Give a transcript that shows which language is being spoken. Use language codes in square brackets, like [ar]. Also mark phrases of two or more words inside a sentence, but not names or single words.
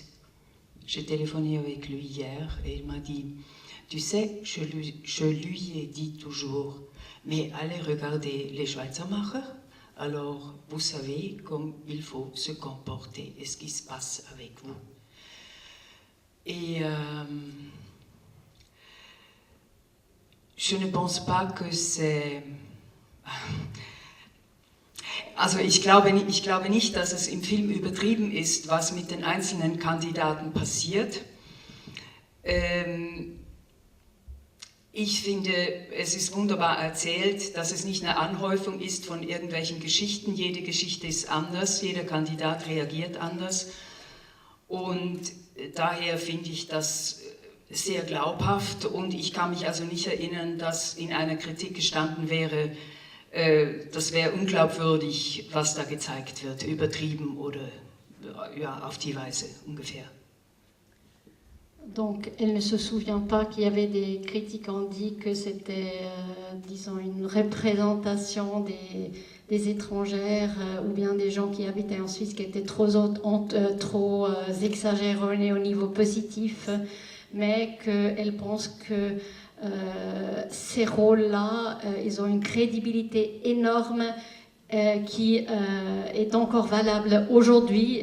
[fr] J'ai téléphoné avec lui hier et il m'a dit, tu sais, je lui ai dit toujours, mais allez regarder les Schweizermacher, alors vous savez comme il faut se comporter et ce qui se passe avec vous. Et je ne pense pas que c'est... [de] Also ich glaube nicht, dass es im Film übertrieben ist, was mit den einzelnen Kandidaten passiert. Ich finde, es ist wunderbar erzählt, dass es nicht eine Anhäufung ist von irgendwelchen Geschichten. Jede Geschichte ist anders, jeder Kandidat reagiert anders. Und daher finde ich das sehr glaubhaft und ich kann mich also nicht erinnern, dass in einer Kritik gestanden wäre, das wäre unglaubwürdig, was da gezeigt wird, übertrieben oder ja, auf die Weise ungefähr. [fr] donc elle ne se souvient pas qu'il y avait des critiques ont dit que c'était, disons, une représentation des étrangères ou bien des gens qui habitaient en Suisse qui étaient trop exagérés au niveau positif, mais qu'elle pense que ces rôles-là, ils ont une crédibilité énorme qui est encore valable aujourd'hui.